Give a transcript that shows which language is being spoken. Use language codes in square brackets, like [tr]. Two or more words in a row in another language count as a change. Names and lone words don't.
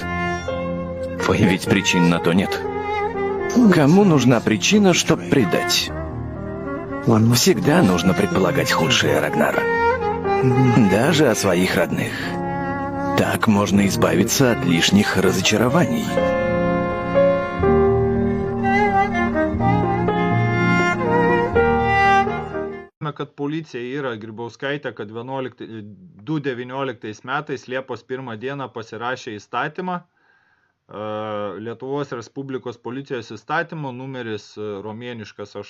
[ru] Ведь причин на то нет. Кому нужна причина, чтобы предать? Всегда нужно предполагать худшее, Рагнар. Даже о своих родных. Так можно избавиться от лишних разочарований. [lt] Kad policija yra Grybauskaitė, kad 2019 metais Liepos 1 dieną pasirašė įstatymą, Lietuvos Respublikos policijos įstatymo numeris romėniškas